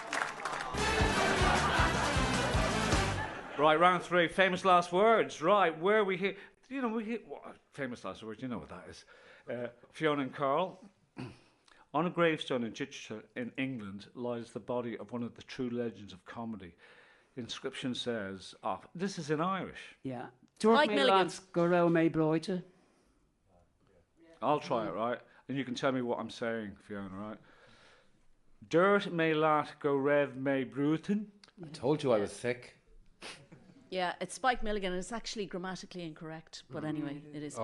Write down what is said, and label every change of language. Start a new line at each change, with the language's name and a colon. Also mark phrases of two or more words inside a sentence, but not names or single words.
English: Right, round 3, famous last words. Right, where we hear, famous last words, you know what that is. Fiona and Karl. On a gravestone in Chichester in England lies the body of one of the true legends of comedy. The inscription says, this is in Irish. Yeah. Mike Diarmaid Milligan.
Irish: lads go raibh mé broide.
English: I'll try it, right? And you can tell me what I'm saying, Fiona, right?
Irish: Dirt may lat go rev may brutin.
English: I told you I was sick. Yeah, it's Spike Milligan, and it's actually grammatically incorrect. But anyway, it is Spike